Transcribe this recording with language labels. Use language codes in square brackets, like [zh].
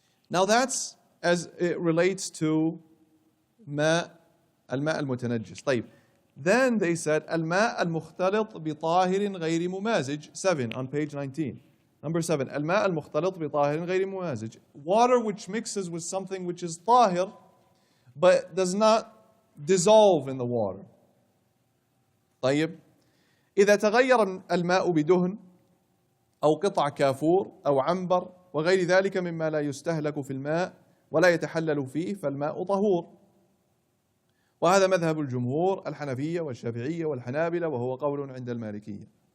[en] Now that's as it relates to [ar] الماء المتنجس. طيب. Then they said الماء المختلط بطاهر غير ممازج. [en] 7 on page 19. Number 7. [ar] الماء المختلط بطاهر غير ممازج. [en] Water which mixes with something which is طاهر but does not dissolve in the water. [ar] طيب. إذا تغير الماء بدهن أو قطع كافور أو عنبر وغير ذلك مما لا يستهلك في الماء ولا يتحلل فيه فالماء طهور. وهذا مذهب الجمهور الحنفية والشافعية والحنابلة وهو قول عند المالكية.